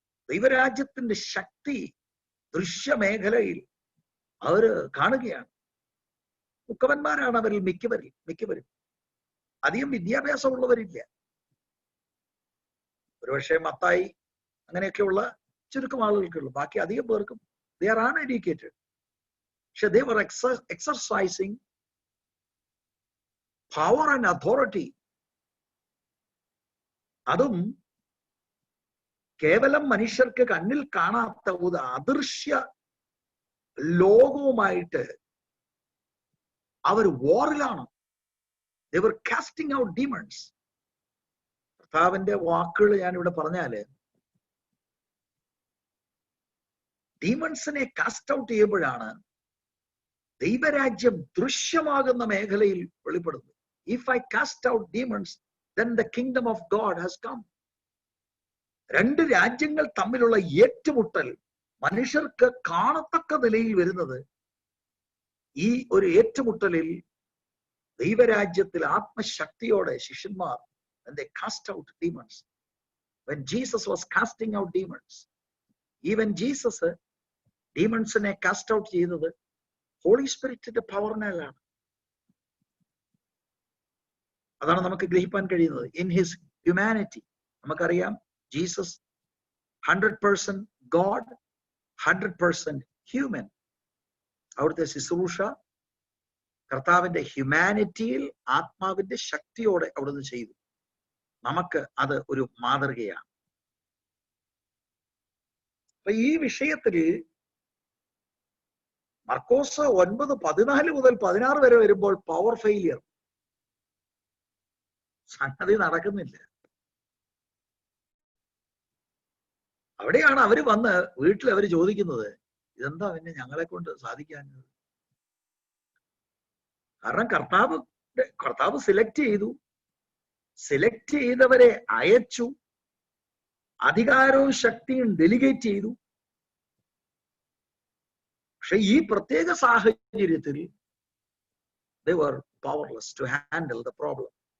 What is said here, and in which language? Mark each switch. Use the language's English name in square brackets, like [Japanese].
[Malayalam] ദൈവരാജ്യത്തിന്റെ ശക്തി ദൃശ്യമേഖലയിൽ അവര് കാണുകയാണ്. മുക്കവന്മാരാണ് അവരിൽ മിക്കവരും. അധികം വിദ്യാഭ്യാസമുള്ളവരില്ല. ഒരുപക്ഷെ മത്തായി അങ്ങനെയൊക്കെയുള്ള ചുരുക്കം ആളുകൾക്കുള്ളൂ. ബാക്കി അധികം പേർക്കും [English] they are uneducated. പക്ഷെ they were exercising power and authority. [Malayalam] അതും കേവലം മനുഷ്യർക്ക് കണ്ണിൽ കാണാത്ത ഒരു അദൃശ്യ ലോകവുമായിട്ട് അവർ വാറിലാണ്. [English] they were casting out demons. [Malayalam] കർത്താവിന്റെ വാക്കുകൾ ഞാൻ ഇവിടെ പറഞ്ഞാല്, ഡീമൺസിനെ കാസ്റ്റ് ഔട്ട് ചെയ്യുമ്പോഴാണ് ദൈവരാജ്യം ദൃശ്യമാകുന്ന മേഖലയിൽ വെളിപ്പെടുന്നത്. [English] If I cast out demons, then the kingdom of God has come. [Malayalam] രണ്ട് രാജ്യങ്ങൾ തമ്മിലുള്ള ഏറ്റുമുട്ടൽ മനുഷ്യർക്ക് കാണത്തക്ക നിലയിൽ വരുന്നത് ഈ ഒരു ഏറ്റുമുട്ടലിൽ ദൈവരാജ്യത്തിൽ ആത്മശക്തിയോടെ ശിഷ്യന്മാർ [English] and they cast out demons. When Jesus was casting out demons, even Jesus ഡീമൺസിനെ cast out ചെയ്തത് holy സ്പിരിറ്റിന്റെ പവറിനാലാണ്. [Malayalam] അതാണ് നമുക്ക് ഗ്രഹിക്കാൻ കഴിയുന്നത്. [English] In his humanity നമുക്കറിയാം, Jesus 100% God, 100% human. [Malayalam] അവിടുത്തെ ശുശ്രൂഷ കർത്താവിന്റെ ഹ്യൂമാനിറ്റിയിൽ ആത്മാവിന്റെ ശക്തിയോടെ അവിടുന്ന് ചെയ്തു. നമുക്ക് അത് ഒരു മാതൃകയാണ്. അപ്പൊ ഈ വിഷയത്തിൽ മർക്കോസ് 9:14 മുതൽ 16 വരെ വരുമ്പോൾ പവർ ഫെയിലിയർ, സംഗതി നടക്കുന്നില്ല. അവിടെയാണ് അവര് വന്ന് വീട്ടിൽ അവര് ചോദിക്കുന്നത്, ഇതെന്താ പിന്നെ ഞങ്ങളെ കൊണ്ട് സാധിക്കാഞ്ഞത്? കാരണം കർത്താവ് സെലക്ട് ചെയ്തവരെ അയച്ചു, അധികാരവും ശക്തിയും ഡെലിഗേറ്റ് ചെയ്തു. പക്ഷെ ഈ പ്രത്യേക സാഹചര്യത്തിൽ [English] they were powerless to handle the problem.